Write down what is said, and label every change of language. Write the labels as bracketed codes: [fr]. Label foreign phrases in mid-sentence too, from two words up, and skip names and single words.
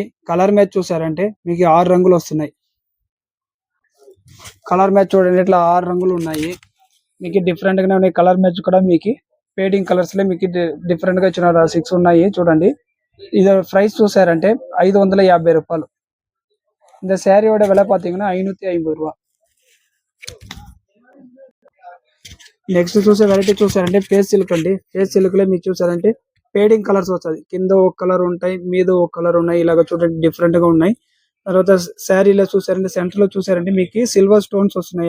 [en] color match [te] చూసారంటే మీకు 6 రంగులు వస్తున్నాయి. [en] color match [te] చూడండి ఇట్లా 6 రంగులు ఉన్నాయి. మీకు డిఫరెంట్ గానే ఉన్నాయి. [en] color match [te] కూడా మీకు [en] fading colors [te] లో మీకు డిఫరెంట్ గా ఇచ్చిన 6 ఉన్నాయి చూడండి. ఇది ప్రైస్ చూసారంటే 550 రూపాయలు. [ta] இந்த சாரியோட விலை பாத்தீங்கன்னா 550 ரூபா. [te] నెక్స్ట్ చూసే వెరైటీ చూసారంటే [en] face silk [te] అండి. [en] face silk [te] లో మీకు చూసారంటే [en] fading colors [te] వస్తుంది. కింద ఒక కలర్ ఉంటాయి మీద ఒక కలర్ ఉన్నాయి. ఇలాగ చూడండి డిఫరెంట్ గా ఉన్నాయి. తర్వాత శారీలో చూసారంటే సెంటర్ లో చూసారంటే మీకు [en] silver stones [te] వస్తున్నాయి.